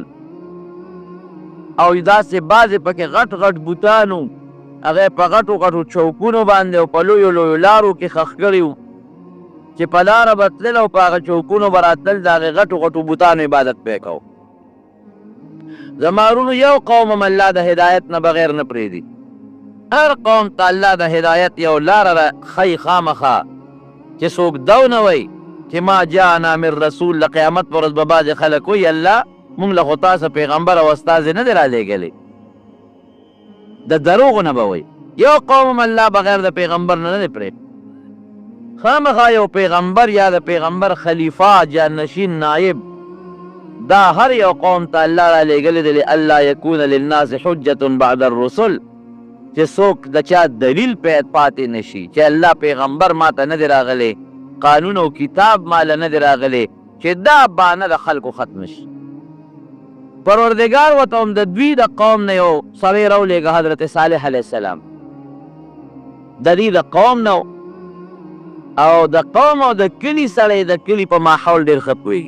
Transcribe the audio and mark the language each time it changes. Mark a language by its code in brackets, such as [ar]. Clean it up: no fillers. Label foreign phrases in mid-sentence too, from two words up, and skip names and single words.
[ps] او داسې بعضې پکې غټ غټ بوتان و، هغه په غټو غټو چوکونو باندې او په لویو لویو لارو کې ښخ کړي وو چې په لاره به تلل او په هغه چوکونو به راتلل، د هغې غټو غټو بوتانو عبادت به یې کو. زما ورونو، یو قوم هم الله د هدایت نه بغیر نه پرېږدي. هر قوم ته الله د هدایت یو لاره ښیي خامخا، چې څوک دو نه وایي چې [ar] ما جاءنا من رسول. [ps] د قیامت په ورځ به بعضې خلک وایي الله مونږ له خو تاسو پیغمبر او استازې نه دی رالیږلی، د دروغو نه به وایي. یو قوم هم الله بغیر د پیغمبر نه دی پرېږدي. خامخا یو پیغمبر یا د پیغمبر خلیفه، جانشین، نایب، دا هر یو قوم ته الله رالیږلی دی [ar] لئلا یکون للناس حجة بعد الرسل، [ps] چې څوک د چا دلیل پاتې نشي چې الله پیغمبر ماته نه دی راغلی، قانون او کتاب ماله نه دی راغلی، چې دا بانه د خلکو ختم شي. پروردګار ورته هم د دوی د قوم نه یو سړی راولېږه، حضرت صالح [ar] علیه السلام، [ps] د دې د قوم نه او د قوم او د کلي سړی د کلي په ماحول ډېر ښه پوهېږي.